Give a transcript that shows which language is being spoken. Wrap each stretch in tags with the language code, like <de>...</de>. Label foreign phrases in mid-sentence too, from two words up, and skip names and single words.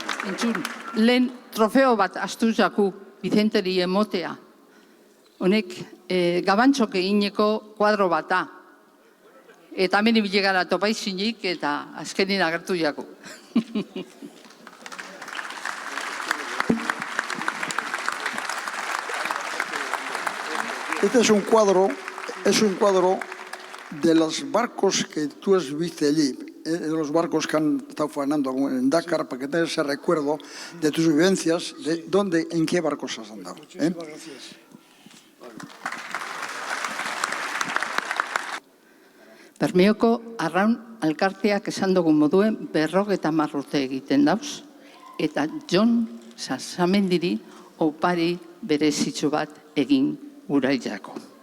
<eu>entzun, lehen trofeo bat astu jaku Vicenteri emotea. Honek gabantxok egineko kuadro bata. Eta hemen ibilegara topaizinik eta azkenin agertu jaku.</eu> <es>Este es un cuadro de los barcos que tú has visto allí, de los barcos que han estado faenando en Dakar, para que tengas ese recuerdo de tus vivencias, de dónde, en qué barcos has andado. Muchísimas gracias.</es> <eu>Bermeoko arraun alkarteak esan dugun moduen 50 urte egiten dauz, eta Jon Sasamendiri opari berezitzu bat egin gurailako.</eu>